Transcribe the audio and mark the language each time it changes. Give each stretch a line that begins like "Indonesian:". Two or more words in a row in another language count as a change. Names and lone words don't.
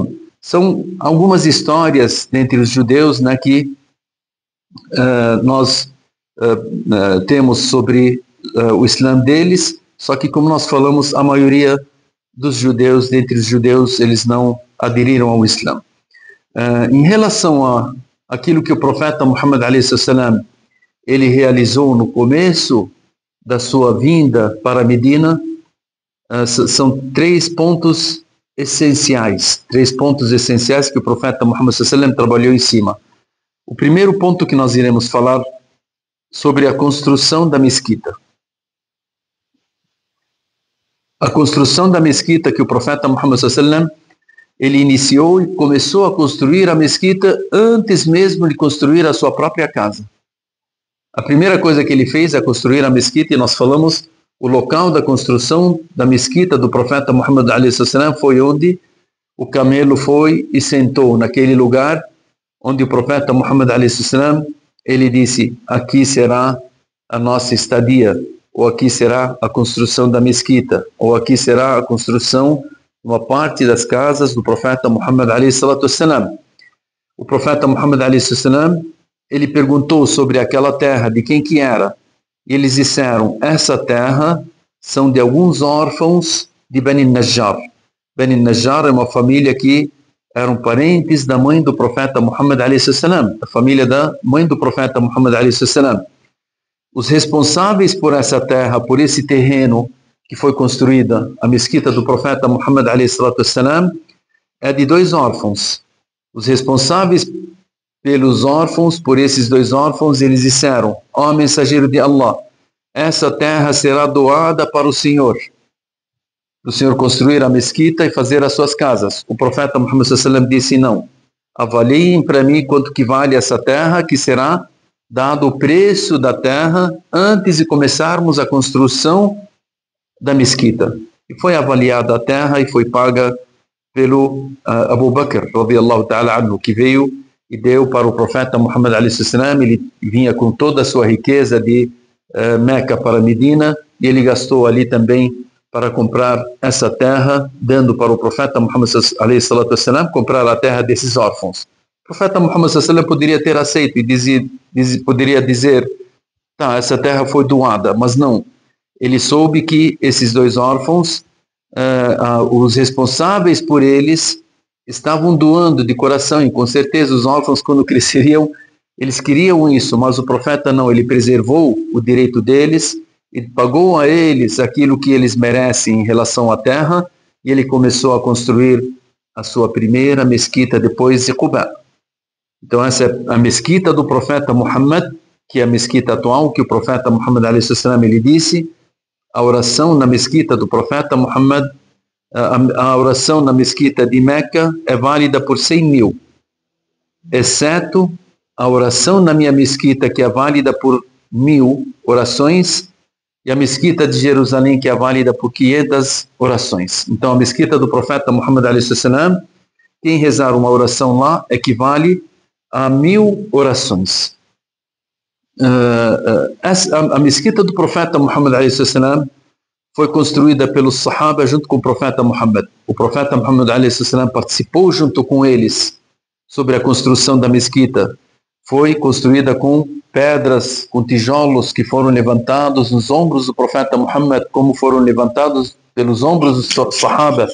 Portuguese: São algumas histórias dentre os judeus, né, que nós temos sobre o Islã deles, só que como nós falamos, a maioria dos judeus, dentre os judeus, eles não aderiram ao Islã. Em relação a aquilo que o profeta Muhammad
Arabic: عليه السلام,
Portuguese: ele realizou no começo da sua vinda para Medina, são três pontos essenciais que o profeta Muhammad sallam trabalhou em cima. O primeiro ponto que nós iremos falar sobre a construção da mesquita. A construção da mesquita que o profeta Muhammad sallam, ele iniciou e começou a construir a mesquita antes mesmo de construir a sua própria casa. A primeira coisa que ele fez é construir a mesquita, e nós falamos, o local da construção da mesquita do profeta Muhammad
Arabic: عليه السلام
Portuguese: foi onde o camelo foi e sentou, naquele lugar onde o profeta Muhammad
Arabic: عليه السلام,
Portuguese: ele disse, aqui será a nossa estadia, ou aqui será a construção da mesquita, ou aqui será a construção de uma parte das casas do profeta Muhammad
Arabic: عليه الصلاة السلام.
Portuguese: O profeta Muhammad
Arabic: عليه السلام,
Portuguese: ele perguntou sobre aquela terra, de quem que era. E eles disseram, essa terra são de alguns órfãos de Bani Najjar. Bani Najjar é uma família que eram parentes da mãe do profeta Muhammad
Arabic: عليه السلام,
Portuguese: a família da mãe do profeta Muhammad
Arabic: عليه السلام.
Portuguese: Os responsáveis por essa terra, por esse terreno que foi construída, a mesquita do profeta Muhammad
Arabic: عليه السلام,
Portuguese: é de dois órfãos. Os responsáveis pelos órfãos, por esses dois órfãos, eles disseram, ó mensageiro de Allah, essa terra será doada para o Senhor construir a mesquita e fazer as suas casas. O profeta Muhammad sallam disse, não, avaliem para mim quanto que vale essa terra, que será dado o preço da terra antes de começarmos a construção da mesquita. E foi avaliada a terra e foi paga pelo Abu Bakr,
Arabic: رضي الله تعالى عنه,
Portuguese: que veio e deu para o profeta Muhammad
Arabic: عليه السلام.
Portuguese: Ele vinha com toda a sua riqueza de Meca para Medina, e ele gastou ali também para comprar essa terra, dando para o profeta Muhammad
Arabic: عليه الصلاة السلام
Portuguese: comprar a terra desses órfãos. O profeta Muhammad sallam poderia ter aceito e poderia dizer, tá, essa terra foi doada, mas não. Ele soube que esses dois órfãos, os responsáveis por eles, estavam doando de coração, e com certeza os órfãos, quando cresceriam, eles queriam isso, mas o profeta não, ele preservou o direito deles e pagou a eles aquilo que eles merecem em relação à terra, e ele começou a construir a sua primeira mesquita depois de Quba. Então essa é a mesquita do profeta Muhammad, que é a mesquita atual, que o profeta Muhammad
Arabic: عليه السلام,
Portuguese: ele disse, a oração na mesquita do profeta Muhammad, a oração na mesquita de Meca é válida por 100.000, exceto a oração na minha mesquita, que é válida por 1.000 orações, e a mesquita de Jerusalém, que é válida por 500 orações. Então a mesquita do profeta Muhammad
Arabic: عليه السلام,
Portuguese: quem rezar uma oração lá equivale a 1.000 orações. A mesquita do profeta Muhammad
Arabic: عليه السلام
Portuguese: foi construída pelos Sahaba junto com o profeta Muhammad. O profeta Muhammad a.s. participou junto com eles sobre a construção da mesquita. Foi construída com pedras, com tijolos que foram levantados nos ombros do profeta Muhammad, como foram levantados pelos ombros dos Sahaba.